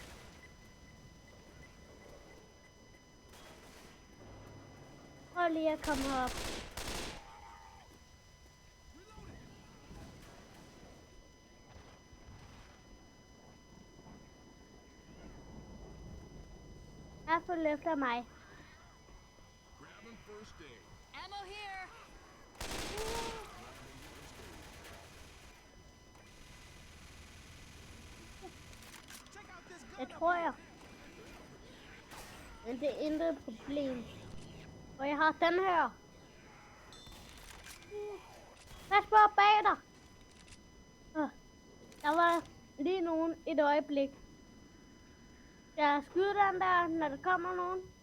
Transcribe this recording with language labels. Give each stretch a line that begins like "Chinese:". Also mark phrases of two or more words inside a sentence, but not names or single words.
Danish: Prøv lige at komme herop. Her følg efter mig.
English: Grabbing first aid. Ammo here! Check out this gun.
Danish: Det tror jeg. Men det er intet problem. Og jeg har den her. Pas på bag dig. Der var lige nogen et øjeblik. Jeg skyder den der, når der kommer nogen.